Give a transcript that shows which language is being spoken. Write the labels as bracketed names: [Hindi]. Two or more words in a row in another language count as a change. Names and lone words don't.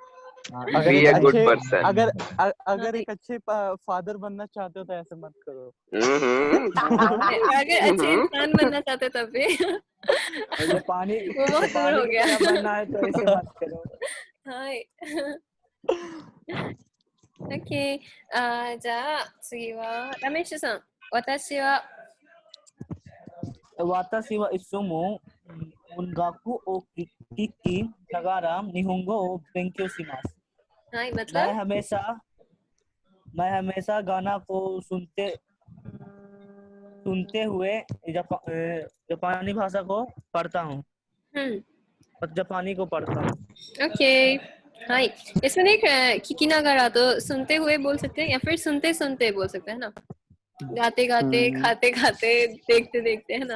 [Hindi] अगर एक अच्छे फादर बनना चाहते हो तो ऐसे मत करो। अगर अच्छे इंसान बनना चाहते तब भी ये पानी वो बहुत दूर हो गया। बनना है तो ऐसे मत करो। हाय ओके, [Japanese] じゃあ次はラメッシュさん。私はいつも音楽を聴きながら日本語を勉強します。はい、मतलब [Hindi] मैं हमेशा गाना को सुनते हुए जापानी भाषा को पढ़ता हूँ। जापानी को पढ़ता हूँ। ओके हाय, इसमें देख [Japanese] 聞きながら [Hindi] तो सुनते हुए बोल सकते हैं या फिर सुनते सुनते बोल सकते हैं ना, गाते गाते, खाते खाते, देखते देखते, है ना।